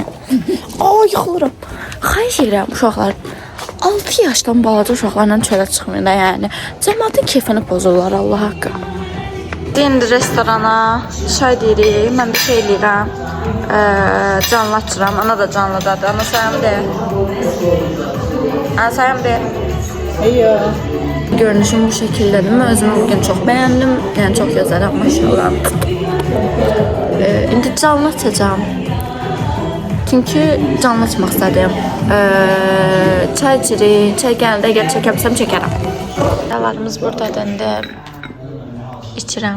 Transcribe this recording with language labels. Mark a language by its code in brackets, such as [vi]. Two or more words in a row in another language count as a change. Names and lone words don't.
[az] Yıxılıram. Xahiş edirəm, uşaqlar, 6 yaşdan balaca uşaqlarla çölə çıxmayın da, yəni. Cəmaatın keyfini pozurlar, Allah haqqı. İndi restorana çay deyirik, mən bir şey eləyirəm. Canlı açıram, ana da canlıdadır. Ana sayam de. Ana sayam de. Görünüşüm bu şəkildədir. Mən özümü bugün çox bəyəndim. Yəni çox gözələm, maşallah. İndi canlı açacağım. Çünki canlı açmaq istədim. Çay içirik. Çay gəldə əgər çəkəmsəm çəkərəm. Davarımız buradadır. İndi içirəm.